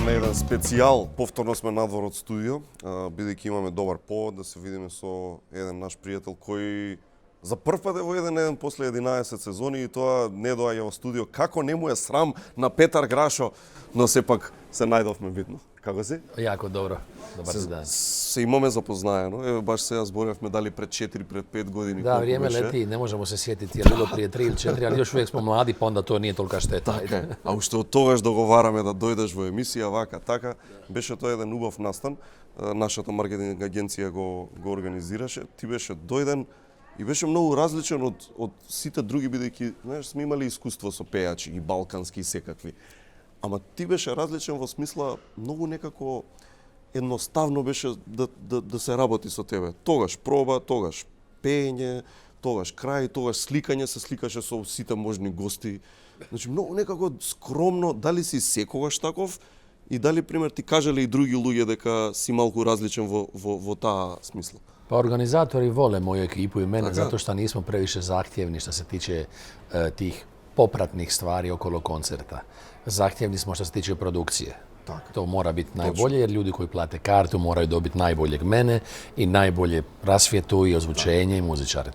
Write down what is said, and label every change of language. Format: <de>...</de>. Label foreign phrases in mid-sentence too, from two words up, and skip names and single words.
<mk>специјал, повторно сме надвор од студио, бидејќи имаме добар повод да се видиме со еден наш пријател кој за прв пат е во еден после 11 сезони и тоа не доаѓа во студио. Како не му е срам на Петар Грашо, но сепак се најдовме видно. Како си?</mk> <hr>Jako dobro.</hr> <mk>Добар ден. Се имаме запознаено. Еве баш сега зборевме дали пред 4, пред 5 години.</mk> <hr>Da, vrijeme leti, ne možemo se sjetiti, je bilo prije 3 ili 4, ali još uvijek smo mladi, pa onda to nije tolika šteta.</hr> <mk>Така, а уште од тогаш договараме да дојдеш во емисија вака, така. Беше тоа еден убав настан. Нашата маркетинг агенција го организираше. Ти беше дојден и беше многу различен од сите други, бидејќи, знаеш, сме имали искуство со пејачи и балкански и секакви. Ама ти беше различен во смисла многу некако едноставно беше да се работи со тебе. Тогаш проба, тогаш пеење, тогаш крај, тогаш сликање, се сликаше со сите можни гости. Значи многу некако скромно, дали си секогаш таков и дали пример ти кажале и други луѓе дека си малку различен во таа смисла?</mk> <hr>Pa organizatori vole moju ekipu i mene</hr> <mk>Така.</mk> <hr>zato što nismo previše zahtjevni što se tiče tih popratnih stvari okolo koncerta. Zahtjevni smo što se tiče produkcije.</hr> <mk>Така.</mk> <hr>To mora biti najbolje jer ljudi koji plate kartu moraju dobiti najboljeg mene i najbolje rasvjetu i ozvučenje i muzičare.</hr>